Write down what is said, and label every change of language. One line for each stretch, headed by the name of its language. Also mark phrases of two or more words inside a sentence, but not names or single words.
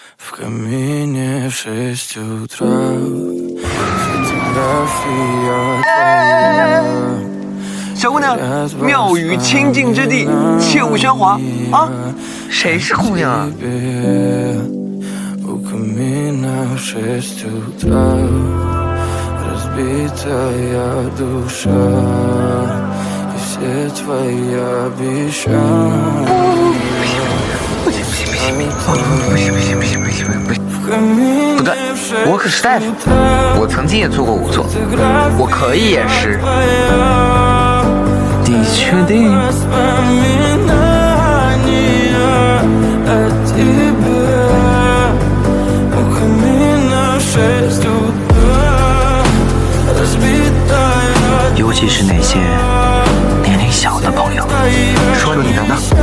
Russian: В камине в 6 утра фотография твоя。
Chinese: 小姑娘，庙宇清净之地，切勿喧哗啊！谁是姑娘啊？
Russian: У камина в 6 утра разбитая душа и все твои обещания.
Chinese: 不对，我可是大夫，我曾经也做过仵作，我可以演诗。你确定？尤其是那些年龄小的朋友，说你的呢？